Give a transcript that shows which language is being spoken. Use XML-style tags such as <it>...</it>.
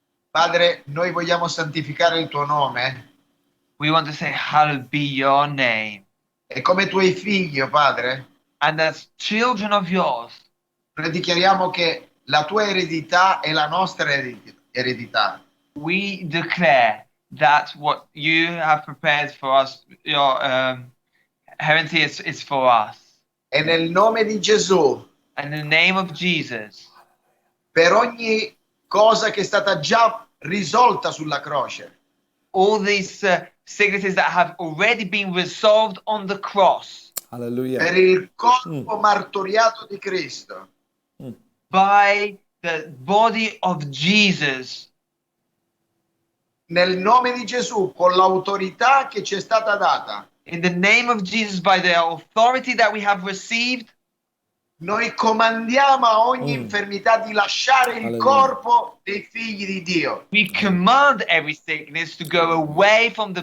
<it>Padre, noi vogliamo santificare il tuo nome</it> <en>we want to say, hallowed be your name.</en> <it>e come tuoi figli, oh Padre,</it> <en>And as children of yours,</en> <it>noi dichiariamo che la tua eredità è la nostra eredità.</it> <en>we declare that what you have prepared for us, your heritage is for us.</en> <it>E nel nome di Gesù,</it> <en>And in the name of Jesus,</en> <it>per ogni cosa che è stata già risolta sulla croce,</it> <en>all these sicknesses that have already been resolved on the cross Hallelujah.</en> <it>per il corpo martoriato di Cristo,</it> <en>by the body of Jesus,</en> <it>nel nome di Gesù, con l'autorità che ci è stata data,</it> <en>in the name of Jesus, by the authority that we have received,</en> <it>noi comandiamo a ogni infermità di lasciare il Alleluia. corpo dei figli di Dio.</it> <en>we command every sickness to go away from the</en>